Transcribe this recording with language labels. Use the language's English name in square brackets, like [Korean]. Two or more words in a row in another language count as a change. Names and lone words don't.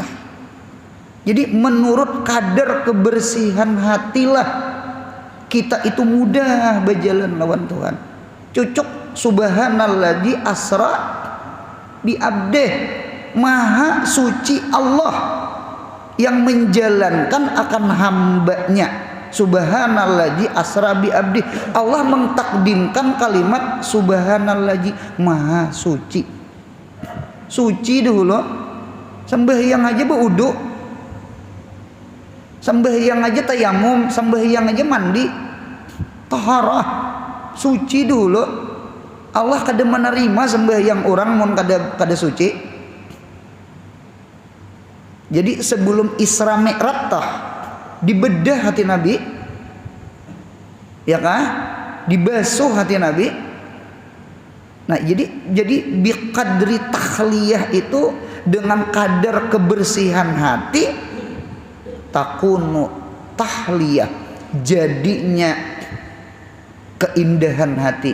[Indonesian] Jadi menurut kadar kebersihan hatilah kita itu mudah berjalan lawan Tuhan. Cucuk [Arabic] سبحان الذي أسرى بعبده, [Indonesian] maha suci Allah yang menjalankan akan hambanya. [Arabic] سبحان الذي أسرى بعبده, [Indonesian] Allah mentakdimkan kalimat subhanalladzi, maha suci. Suci dulu. Sembahyang aja berwudu, sembahyang aja tayamum, sembahyang aja mandi, taharah, suci dulu. [Banjar] Allah kada menerima sembahyang orang mun kada suci. [Indonesian] Jadi sebelum Isra Mi'raj tah dibedah hati Nabi, ya kan? Dibasuh hati Nabi. Nah, jadi [Arabic] بقدر التخلية [Indonesian] itu dengan kadar kebersihan hati [Arabic] تكون التحلية, [Indonesian] jadinya keindahan hati.